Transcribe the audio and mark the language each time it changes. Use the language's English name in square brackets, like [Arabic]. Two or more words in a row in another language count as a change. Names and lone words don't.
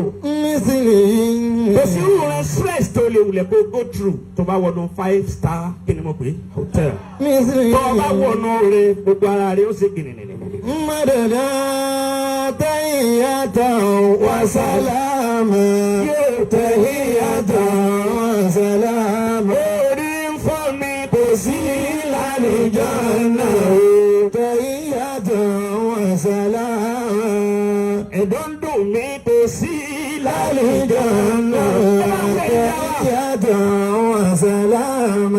[Yoruba] mísìlì. kò sí irú rẹ̀ stress tó lè wulẹ̀ kó [English] go through [Yoruba] tó bá wọnú 5-star kí ni mo pè é hotel. mísìlì. tó bá wọnú rẹ̀ gbogbo ara rẹ̀ ó sì gìnìnìnì. [Arabic] مددا تحية وسلاما. تحية وسلاما. [Yoruba] orí ń fọ́ mi kò sí [Arabic] lálùjánnà. تحية وسلاما. [Yoruba] ẹ̀dọ̀ ń dùn mí kò sí [Arabic] lálùjánnà. تحية وسلاما.